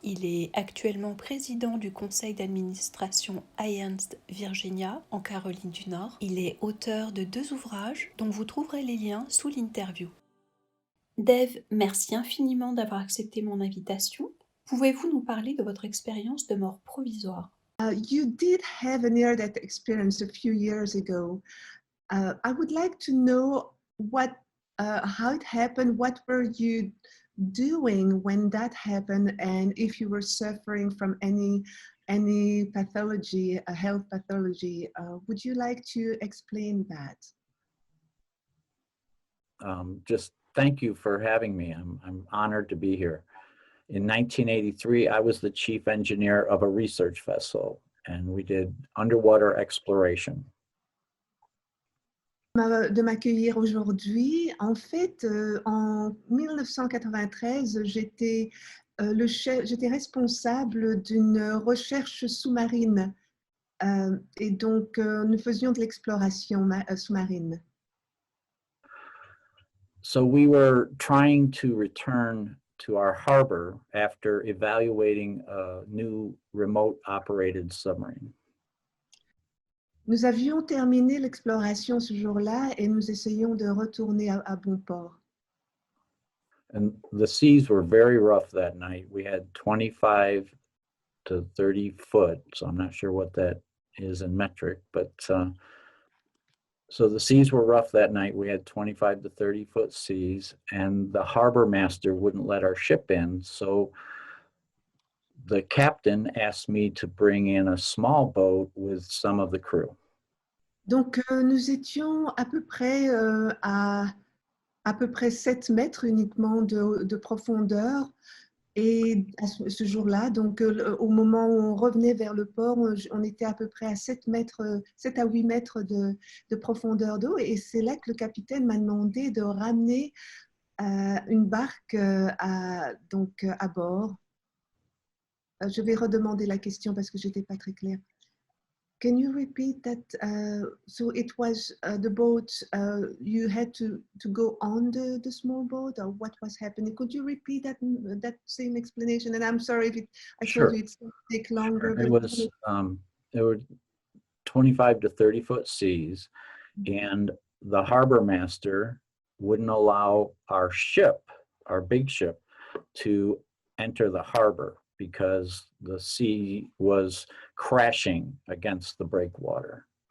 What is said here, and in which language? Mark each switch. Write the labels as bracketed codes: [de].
[fr] Il est actuellement président du conseil d'administration Alliance Virginia en Caroline du Nord. Il est auteur de 2 ouvrages dont vous trouverez les liens sous l'interview. Dave, merci infiniment d'avoir accepté mon invitation. Pouvez-vous nous parler de votre expérience de mort provisoire? [en] You did have a near-death experience a few years ago. I would like to know how it happened. What were you doing when that happened, and if you were suffering from any pathology, a health pathology? Would you like to explain that? Just thank you for having me. I'm honored to be here. In 1983, I was the chief engineer of a research vessel, and we did underwater exploration. [fr] De m'accueillir aujourd'hui. En fait, en 1993, j'étais responsable d'une recherche sous-marine. Et donc, nous faisions de l'exploration sous-marine. So we were trying to return to our harbor after evaluating a new remote operated submarine. Nous avions terminé l'exploration ce jour-là et nous essayons de retourner à bon port. And the seas were very rough that night. We had 25 to 30 foot, so I'm not sure what that is in metric, but so the seas were rough that night. We had 25 to 30 foot seas, and the harbor master wouldn't let our ship in. So the captain asked me to bring in a small boat with some of the crew. Donc, nous étions à peu près à peu près 7 mètres uniquement de profondeur. Et à ce jour-là, donc au moment où on revenait vers le port, on était à peu près à 7 à 8 mètres de profondeur d'eau. Et c'est là que le capitaine m'a demandé de ramener une barque à bord. Je vais redemander la question parce que je n'étais pas très claire. [en] Can you repeat that? So it was the boat, you had to go on the small boat, or what was happening? Could you repeat that same explanation? And I'm sorry if I Sure. told you it's going to take longer. Sure. It was, there were 25 to 30 foot seas, and the harbor master wouldn't allow our ship, our big ship, to enter the harbor because the sea was crashing against the breakwater.